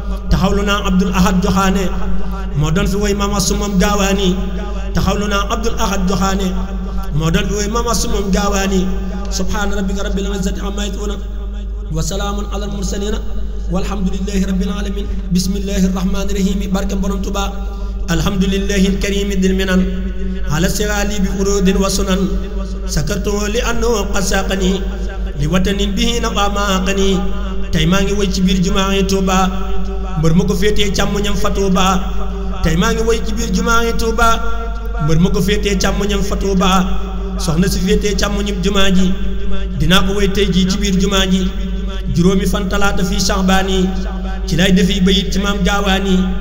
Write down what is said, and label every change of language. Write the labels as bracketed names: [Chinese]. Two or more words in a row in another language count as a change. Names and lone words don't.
[Wolof] Taxawlu naa Abdul Ahad Joxaane, moo doon fi woy Maam Astu Moom Gaawaani. Taxawlu naa Abdul Ahad Joxaane, moo doon fi woy Maam Astu Moom Gaawaani. [Arabic] سبحان ربك رب العزة عما يصفون وسلام على المرسلين والحمد لله رب العالمين. بسم الله الرحمن الرحيم. [Wolof] Barke Borom Tuubaa. [Arabic] الحمد لله الكريم ذي المنن على السؤال بفروض وسنن، سكرته لأنه قد ساقني لوطن به نفع ما أقني. [Wolof] Tey maa ngi woy ci biir jumaa yi Tuuba, mbër ma ko féetee càmmoñam fa Tuuba. Tey maa ngi woy ci biir jumaa yi Tuuba, mbër ma ko féetee càmmoñam fa Tuuba. Soxna si féetee càmmoñam jumaa ji, dinaa ko woy tey jii ci biir jumaa ji. Juróomi fan talaata fii Saxbaan yi, ci lay defi bayit ci Maam Gaawaani.